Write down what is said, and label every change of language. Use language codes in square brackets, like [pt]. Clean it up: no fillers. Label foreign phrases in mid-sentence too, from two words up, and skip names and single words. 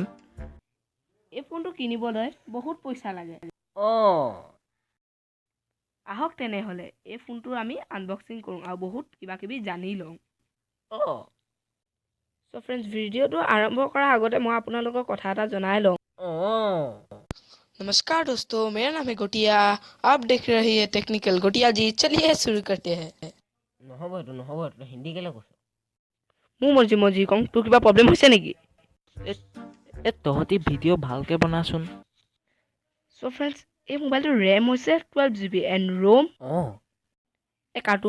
[as] এই ফোনটো কিনিবলৈ বহুত পইচা লাগে। আহক তেনেহ'লে এই ফোনটো আমি আনবক্সিং কৰোঁ আৰু বহুত কিবাকিবি জানি লওঁ। চ' ফ্ৰেণ্ডছ, ভিডিঅ'টো আৰম্ভ কৰাৰ আগতে মই আপোনালোকক কথা এটা জনাই লওঁ। [hi] नमस्कार दोस्तों, मेरा नाम है गोटिया। आप देख रही है टेक्निकल गोटिया जी। चलिए शुरू करते हैं। [as] নহ'ব এইটো হিন্দী কেলে কৈছ? মোৰ মৰ্জি, মই যি কওঁ। তোৰ কিবা প্ৰব্লেম হৈছে নেকি? তহঁতি ভিডিঅ' ভালকে বনাচোন। চ' ফ্ৰেণ্ডছ, এই মোবাইলটোৰ ৰেম হৈছে 12 GB এণ্ড ৰোম কাৰ্টুন।